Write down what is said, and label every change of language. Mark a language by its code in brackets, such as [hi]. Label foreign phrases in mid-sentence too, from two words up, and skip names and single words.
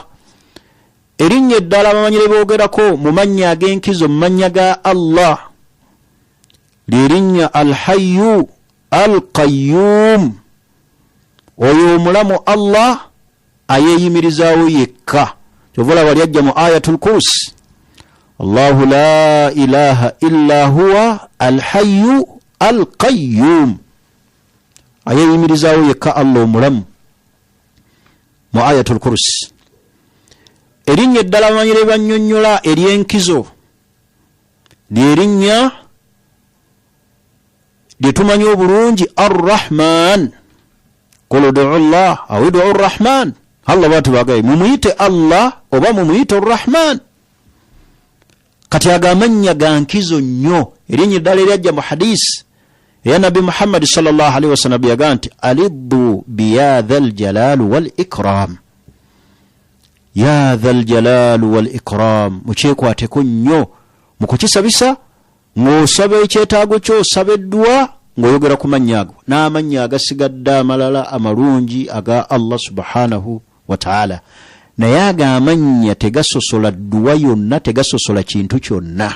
[lg] erinnya eddala bamanyire boogerako mu mannya ag'enkizo mu mannya ga Allah lirinnya [ar] الحي القيوم [lg] oyo omulamu Allah ayeeyimirizaawo yekka kyovula bali ajja mu [ar] آية الكرسي الله لا إله إلا هو الحي القيوم [lg] ayeeyimirizaawo yekka Allah omulamu mu [ar] آية الكرسي [lg] erinnya eddala bamanyire bannyonnyola ery'enkizo lyerinnya lyetumanyi obulungi arrahman [ar] قل ادعوا الله أو ادعوا الرحمن [lg] Allah batu bagaye mumuyite Allah oba mumuyite arrahman kati agamanya gankizo nnyo erinnya eddala eryajja mu hadisi ya nabi Muhammad [ar] صلى الله عليه وسلم [lg] yaga nti [ar] ألظوا بيا ذا الجلال والإكرام, يا ذا الجلال والإكرام, [lg] mukyekwateko nnyo mu kukisabisa ng'osaba ekyetaago kyo, osaba eddua ng'oyogera ku mannya ago, n'amannya agasigadde amalala amalungi aga Allah [ar] سبحانه وتعالى. [lg] Naye ago amannya tegasosola dduwa yonna, tegasosola kintu kyonna.